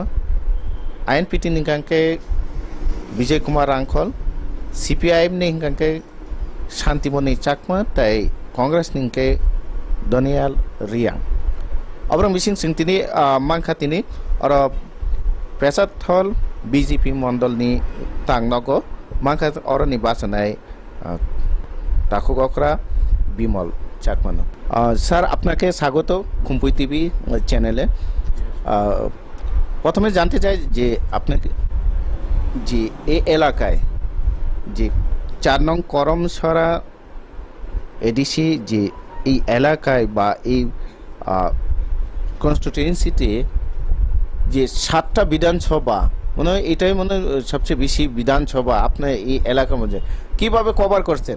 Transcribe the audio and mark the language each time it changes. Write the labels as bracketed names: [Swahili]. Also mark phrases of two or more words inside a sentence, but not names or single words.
[Kok Borok] आईएनपीटी निंकांके विजय कुमार रांखल सीपीआईएम निंकांके शांतिमणि चाकमा ताई कांग्रेस निंके दनियाल रियांग अब्रं मिसिं सिंतिनि मांखातिनि और प्रसाद थल बीजेपी मंडलनि तांगनगो मांखा और निबासनाय ताखुगकरा बिमल चाकमानो [Bangla] স্যার আপনাকে স্বাগত খুম্পুই টিভি চ্যানেলে প্রথমে জানতে চাই যে আপনাকে যে এই এলাকায় যে 4 নং করমছড়া এডিসি যে এই এলাকায় বা এই কনস্টিটিউয়েন্সিতে যে 7টা বিধানসভা মনে হয় এটাই মনে হয় সবচেয়ে বেশি বিধানসভা আপনার এই এলাকার মধ্যে কিভাবে কভার করছেন?